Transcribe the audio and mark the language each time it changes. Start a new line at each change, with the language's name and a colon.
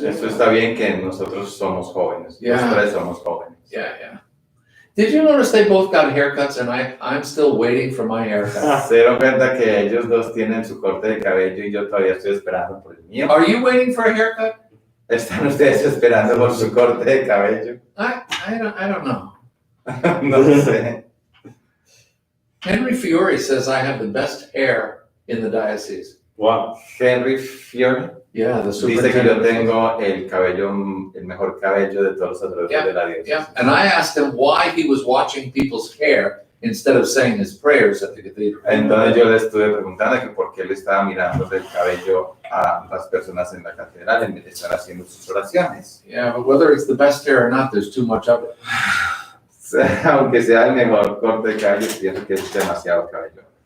Spanish: Eso está bien que nosotros somos jóvenes,
English: Yeah.
Spanish: los 3 somos jóvenes.
English: Yeah. Did you notice they both got haircuts and I'm still waiting for my haircut?
Spanish: Se dieron cuenta que ellos 2 tienen su corte de cabello y yo todavía estoy esperando por el mío.
English: Are you waiting for a haircut?
Spanish: ¿Están ustedes esperando por su corte de cabello?
English: I don't know.
Spanish: No sé.
English: Henry Fiore says I have the best hair in the diocese. Wow. Henry Fiore Yeah, the
Spanish: dice que yo
English: superintendent.
Spanish: tengo el mejor cabello de todos los sacerdotes de la diócesis.
English: Yeah, and I asked him why he was watching people's hair instead of saying his prayers at the cathedral.
Spanish: Entonces yo le estuve preguntando que por qué le estaba mirando el cabello a las personas en la catedral en vez de estar haciendo sus oraciones.
English: Yeah, but whether it's the best hair or not, there's too much of it.
Spanish: Aunque sea el mejor corte de cabello, pienso que es demasiado cabello.